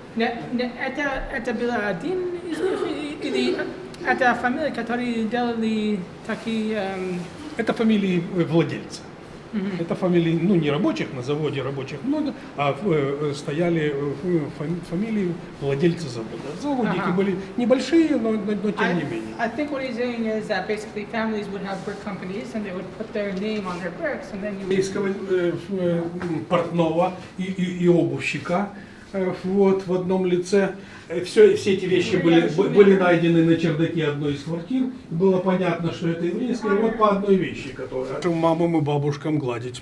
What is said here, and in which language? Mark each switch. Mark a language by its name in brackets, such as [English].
[Russian] Это было один из них, или это фамилия, которые делали такие... Это фамилии владельца. Это фамилии, ну, не рабочих, на заводе рабочих много, а стояли фамилии владельца завода. Заводики были небольшие, но тем не менее. [English] I think what he's saying is that basically families would have brick companies and they would put their name on their bricks and then you would... [Russian] Портного и обувщика вот, в одном лице. Все эти вещи были найдены на чердаке одной из квартир. Было понятно, что это еврейское. Вот по одной вещи, которая... Мамам и бабушкам гладить.